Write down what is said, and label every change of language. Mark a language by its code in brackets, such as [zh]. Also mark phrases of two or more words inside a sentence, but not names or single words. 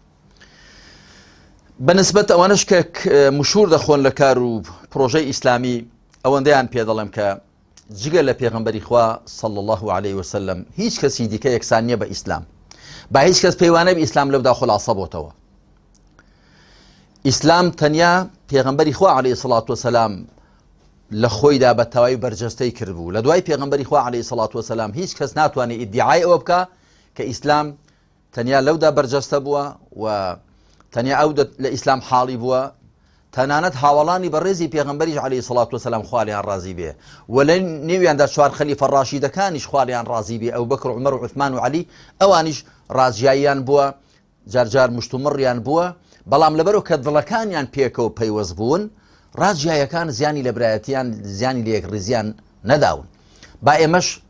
[ckb] بەنسبەت ئەوانش کە مشهور دەخۆن لە کار و پرۆژەی ئیسلامی ئەوەندەیان پێ دەڵێم کە جگە لە پێغەمبەری خوا [ar] صلی الله عليه وسلم [ckb] هیچ کەسی دیکە یەکسان نییە بە ئیسلام با هیچ کەس پەیوانە بە ئیسلام لەودا خلاصە بۆتەوە ئیسلام تەنیا پێغەمبەری خوا [ar] عليه الصلاة والسلام [ckb] لە خۆیدا بە تەواوی بەرجەستەی کردبوو لە دوای پێغەمبەری خوا [ar] عليه الصلاة والسلام [ckb] هیچ کەس ناتوانێت ئیدعای ئەوە بکە کە ئیسلام تەنیا لەودا بەرجەستە بووە و تەنیا ئەو لە ئیسلام حاڵی بووە تەنانەت هاوڵانی بەڕێزی پێغەمبەریش [ar] عليه الصلاة والسلام [ckb] خوالیان ڕازی بێ و لە نێویاندا چوار خەلیفە ڕاشیدەکانیش خوالیان ڕازی بێ ئەو بەکر و عومەر و عوثمان و عەلی ئەوانیش ڕازیاییان بووە جارجار مشتومڕیان بووە بەڵام لەبەرەوە کە دڵەکانیان پێکەوە پەیوەست بوون ڕازیایەکان زیانی لە برایەتیان زیانی لە یەکڕزیان نەداون با ئێمەش